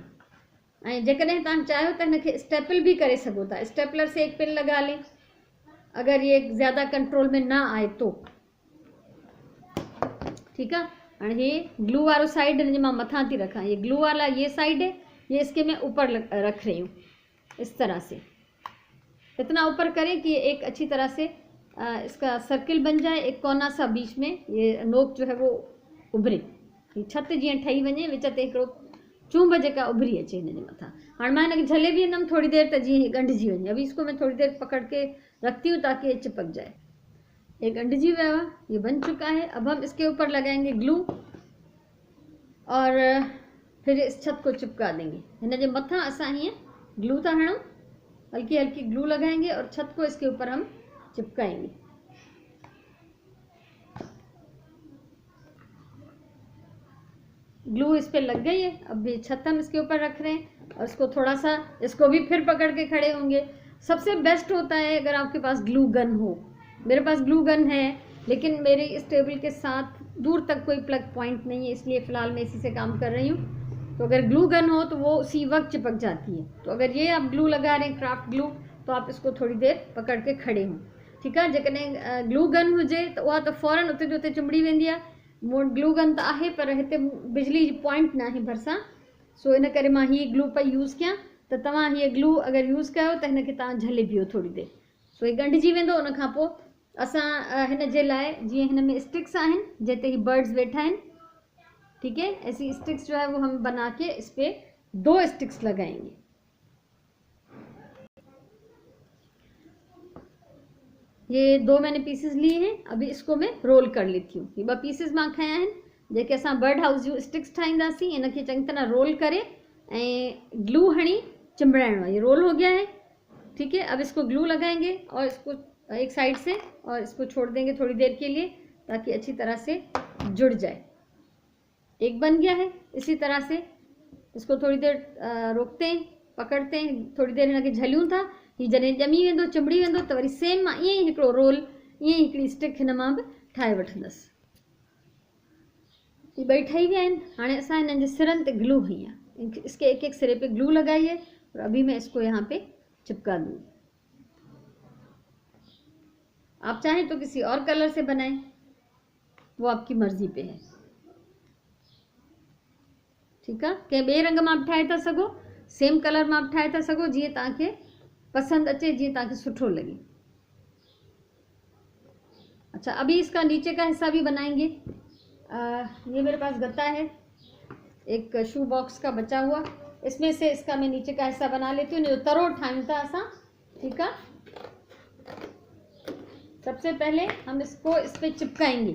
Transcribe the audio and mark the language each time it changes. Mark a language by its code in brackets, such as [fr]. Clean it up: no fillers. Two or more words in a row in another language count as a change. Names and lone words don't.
[sd] ऐं जेकॾहिं तव्हां चाहियो त हिनखे स्टेपल भी करे सघो था, [hi] स्टेपलर से एक पिन लगा लें अगर ये ज़्यादा कंट्रोल में ना आए तो। ठीक है, और ये [sd] ग्लू वालो साइड हिन जे मां मथां थी रखां, [hi] ये ग्लू वाला ये साइड है, ये इसके मैं ऊपर रख रही हूँ इस तरह से, इतना ऊपर करें कि एक अच्छी तरह से इसका सर्किल बन जाए। एक कोना सा बीच में ये नोक जो है वो उभरे, [sd] ये छत जीअं ठही वञे, विच ते हिकिड़ो चूंब जेका उभरी अचे हिन जे मथां। हाणे मां हिनखे झले बि वेंदमि थोड़ी देर त जीअं ॻंढिजी वञे। [hi] अभी इसको मैं थोड़ी देर पकड़ के रखती हूँ ताकि ये चिपक जाए। [sd] ये ॻंढिजी वियो आहे, [hi] ये बन चुका है। अब हम इसके ऊपर लगाएंगे ग्लू और फिर इस छत को चिपका देंगे। [sd] हिन जे मथां असां हीअं ग्लू था हणूं, [hi] हल्की हल्की ग्लू लगाएंगे और छत को इसके ऊपर हम चिपकाएंगे। ग्लू इस पे लग गई है। अब ये छत हम इसके ऊपर रख रहे हैं और इसको थोड़ा सा, इसको भी फिर पकड़ के खड़े होंगे। सबसे बेस्ट होता है अगर आपके पास ग्लू गन हो। मेरे पास ग्लू गन है, लेकिन मेरे इस टेबल के साथ दूर तक कोई प्लग पॉइंट नहीं है, इसलिए फ़िलहाल मैं इसी से काम कर रही हूँ। तो अगर ग्लू गन हो तो वो उसी वक्त चिपक जाती है। तो अगर ये आप ग्लू लगा रहे हैं क्राफ्ट ग्लू, तो आप इसको थोड़ी देर पकड़ के खड़े हों। ठीक है, [sd] जेकॾहिं ग्लू गन हुजे त उहा त फ़ौरन उते जो उते चिंबड़ी वेंदी आहे। मूं वटि ग्लू गन त आहे, पर हिते बिजली जी पॉइंट न आहे भरिसां, सो इन करे मां हीअ ग्लू पई यूज़ कयां। त तव्हां हीअ ग्लू अगरि यूज़ कयो त हिनखे तव्हां झले बीहो थोड़ी देर, सो हीअ ॻंढिजी वेंदो। उन खां पोइ असां हिन जे लाइ जीअं हिन में स्टिक्स आहिनि जिते ही बर्ड्स वेठा आहिनि, [hi] ठीक है, ऐसी स्टिक्स जो है वो हम बना के इस पर 2 स्टिक्स लगाएंगे। ये 2 मैंने पीसेस लिए हैं। अभी इसको मैं रोल कर लेती हूँ। [sd] ये 2 पीसेस मां खया आहिनि जेके असां बर्ड हाउस जूं स्टिक्स ठाहींदासीं। इनखे चङी तरह रोल करे ऐं ग्लू हणी चिंबड़ाइणो आहे। [hi] ये रोल हो गया है, ठीक है। अब इसको ग्लू लगाएंगे और इसको एक साइड से और इसको छोड़ देंगे थोड़ी देर के लिए ताकि अच्छी तरह से जुड़ जाए। एक बन गया है। इसी तरह से इसको थोड़ी देर रोकते हैं, पकड़ते हैं, [sd] थोड़ी देर हिनखे झलियूं था। हीउ जॾहिं ॼमी वेंदो, चिंबड़ी वेंदो त वरी सेम मां ईअं ई हिकिड़ो रोल, ईअं ई हिकिड़ी स्टिक हिन मां बि ठाहे वठंदसि। ये 2 ठही विया आहिनि। हाणे असां हिननि जे सिरनि ते ग्लू हई आहे। [hi] इसके एक एक सिरे पे ग्लू लगाई है और अभी मैं इसको यहाँ पे चिपका दूँगी। आप चाहें तो किसी और कलर से बनाएं, वो आपकी मर्जी पे है, ठीक है। [sd] कंहिं ॿिए रंग मां बि ठाहे था सघो, सेम कलर मां बि ठाहे था सघो, जीअं तव्हांखे पसंद अचे, जीअं तव्हांखे सुठो लगे। [hi] अच्छा, अभी इसका नीचे का हिस्सा भी बनाएंगे। ये मेरे पास गत्ता है, एक शू बॉक्स का बचा हुआ, इसमें से इसका मैं नीचे का हिस्सा बना लेती हूँ। [sd] जो तरो ठाहियूं था असां, [hi] ठीक है। सबसे पहले हम इसको इस पे चिपकाएंगे।